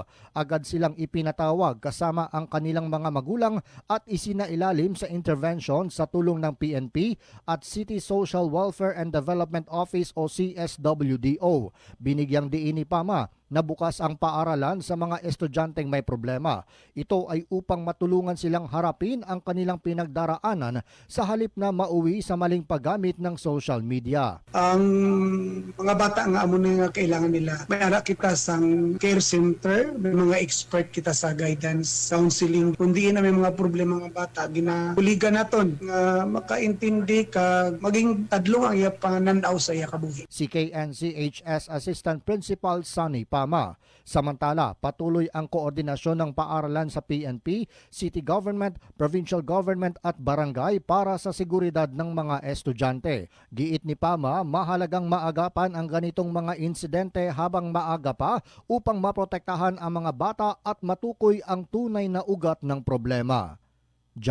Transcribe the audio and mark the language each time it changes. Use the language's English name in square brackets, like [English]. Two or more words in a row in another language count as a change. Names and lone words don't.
[Filipino] Agad silang ipinatawag kasama ang kanilang mga magulang at isinailalim sa intervention sa tulong ng PNP at [English] City Social Welfare and Development Office [Filipino] o CSWDO. Binigyang diin ni Pama na bukas ang paaralan sa mga estudyanteng may problema. Ito ay upang matulungan silang harapin ang kanilang pinagdaraanan sa halip na mauwi sa maling paggamit ng [English] social media. [Hiligaynon] Ang mga bata nga amo nga kailangan nila. May ara kita sa [English] care center, [Hiligaynon] may mga expert kita sa guidance, counseling. Kundi na may mga problema nga bata, ginahuligan naton nga makaintindi ka maging tadlong ang iya pangananaw sa iya kabuhi. [Filipino] Si KNCHS [English] Assistant Principal [Filipino] Sunny Pama. Samantala, patuloy ang koordinasyon ng paaralan sa PNP, [English] city government, provincial government [Filipino] at barangay para sa seguridad ng mga estudyante. Giit ni Pama, mahalagang maagapan ang ganitong mga insidente habang maaga pa upang maprotektahan ang mga bata at matukoy ang tunay na ugat ng problema.